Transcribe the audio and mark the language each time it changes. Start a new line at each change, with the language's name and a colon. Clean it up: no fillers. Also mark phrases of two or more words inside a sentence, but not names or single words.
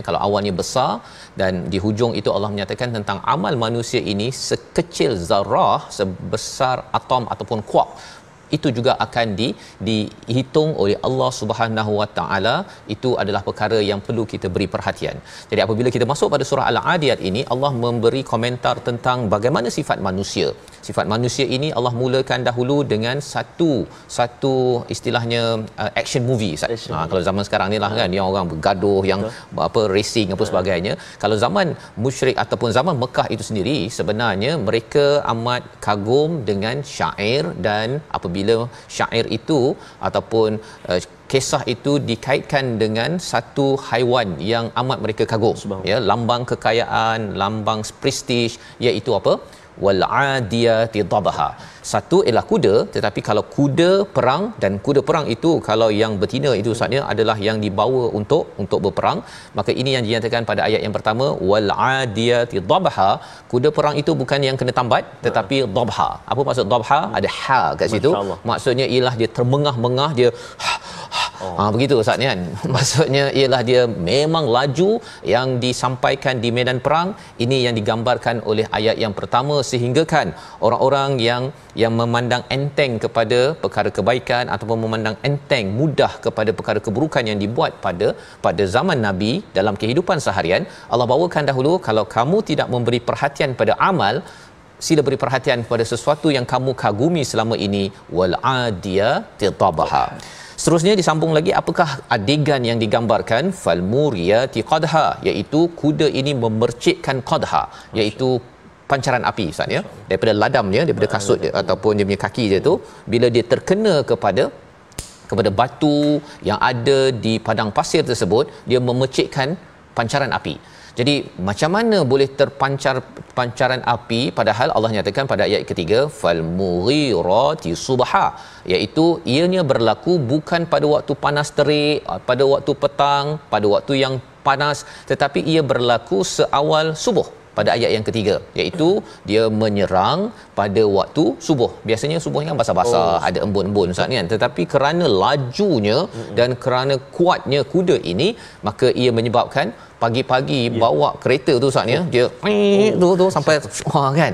Malay: Kalau awannya besar, dan di hujung itu Allah menyatakan tentang amal manusia ini sekecil zarah, sebesar atom ataupun kuark. itu juga akan dihitung oleh Allah
Arabic: سبحانه وتعالى.
Malay: Itu adalah perkara yang perlu kita beri perhatian. Jadi apabila kita masuk pada surah Al-Adiyat ini, Allah memberi komentar tentang bagaimana sifat manusia. Sifat manusia ini Allah mulakan dahulu dengan satu istilahnya
English: action movie.
Malay: Kalau zaman sekarang ni lah kan, yang orang bergaduh, yang racing apa sebagainya. Kalau zaman musyrik ataupun zaman Mekah itu sendiri, sebenarnya mereka amat kagum dengan syair, dan apabila syair itu ataupun kisah itu dikaitkan dengan satu haiwan yang amat mereka kagum, ya, lambang kekayaan, lambang prestige, iaitu apa?
Arabic: والعاديات ضبحا.
Malay: Satu ialah kuda, tetapi kalau kuda perang, dan kuda perang itu kalau yang betina itu maksudnya adalah yang dibawa untuk berperang, maka ini yang dinyatakan pada ayat yang pertama,
Arabic: والعاديات ضبحا.
Malay: Kuda perang itu bukan yang kena tambat, tetapi dhabha. Apa maksud dhabha? Ada ha kat situ. Maksudnya ialah dia termengah-mengah, dia begitu Ustaz kan. Maksudnya ialah dia memang laju yang disampaikan di medan perang. Ini yang digambarkan oleh ayat yang pertama, sehingga kan orang-orang yang memandang enteng kepada perkara kebaikan ataupun memandang enteng mudah kepada perkara keburukan yang dibuat pada zaman Nabi dalam kehidupan seharian, Allah bawakan dahulu, kalau kamu tidak memberi perhatian pada amal, sila beri perhatian kepada sesuatu yang kamu kagumi selama ini,
Arabic: والعاديات ضبحا.
Malay: Seterusnya disambung lagi, apakah adegan yang digambarkan?
Arabic: فالموريات قدحا,
Malay: iaitu kuda ini memercikkan qadha, iaitu pancaran api Ustaz ya, daripada ladamnya, daripada kasut dia, ataupun dia punya kaki dia tu, bila dia terkena kepada batu yang ada di padang pasir tersebut, dia memercikkan pancaran api. Jadi macam mana boleh terpancar pancaran api, padahal Allah nyatakan pada ayat ketiga,
Arabic: فالمغيرات صبحا,
Malay: iaitu ianya berlaku bukan pada waktu panas terik, pada waktu petang, pada waktu yang panas, tetapi ia berlaku seawal subuh. Pada ayat yang ketiga, iaitu dia menyerang pada waktu subuh. Biasanya subuh ni kan basah-basah, ada embun-embun Ustaz kan, tetapi kerana lajunya dan kerana kuatnya kuda ini, maka ia menyebabkan pagi-pagi bawa kereta tu Ustaz ya, dia tu sampai kan.